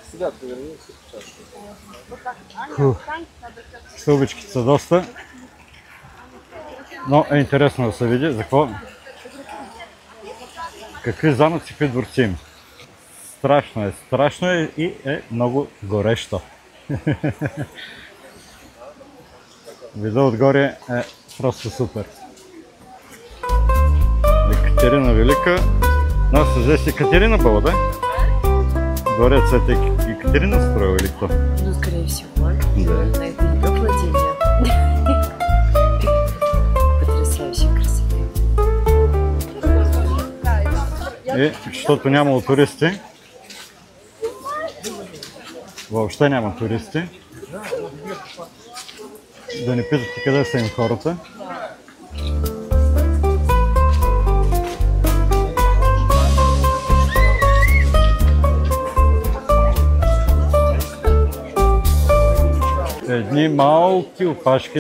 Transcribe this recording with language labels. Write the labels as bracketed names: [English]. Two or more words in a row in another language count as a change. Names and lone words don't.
[Bulgarian] Стълбичките са доста, но е интересно да се види за какво, какви замъци, какви дворци има. Страшно е и е много горещо. Вида отгоре е просто супер. Екатерина Велика. [Russian] Нас здесь Екатерина была, да? Дворец это Екатерина строила или кто? Ну, скорее всего. Да. На это ее владение. Потрясающе красивые. [Bulgarian] И защото нямало туристи. Въобще няма туристи. Да не питате къде са им хората. Едни малки опашки.